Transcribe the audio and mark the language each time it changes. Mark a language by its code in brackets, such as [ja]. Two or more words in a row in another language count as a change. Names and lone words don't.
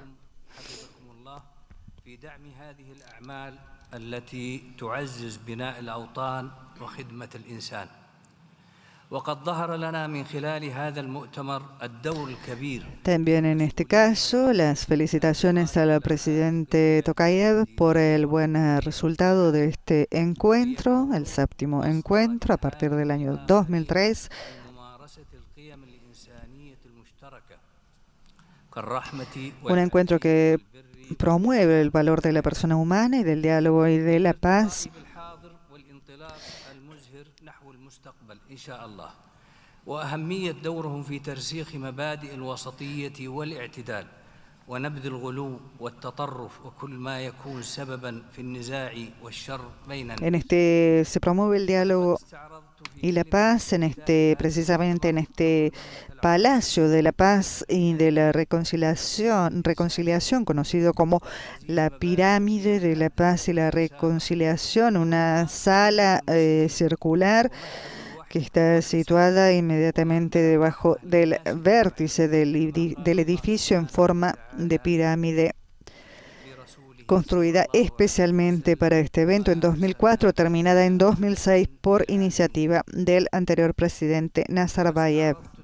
[es] También en este caso, las felicitaciones al presidente Tokayev por el buen resultado de este encuentro, el séptimo encuentro a partir del año 2003. Un encuentro que promueve el valor de la persona humana y del diálogo y de la paz. [ar] وأهمية دورهم في ترسيخ مبادئ الوسطية والاعتدال ونبذ الغلو والتطرف وكل ما يكون سببا في النزاع والشر بيننا. [es] Se promueve el diálogo y la paz precisamente en este Palacio de la Paz y de la reconciliación conocido como la Pirámide de la Paz y la Reconciliación, una sala circular que está situada inmediatamente debajo del vértice del edificio en forma de pirámide, construida especialmente para este evento en 2004, terminada en 2006 por iniciativa del anterior presidente Nazarbayev.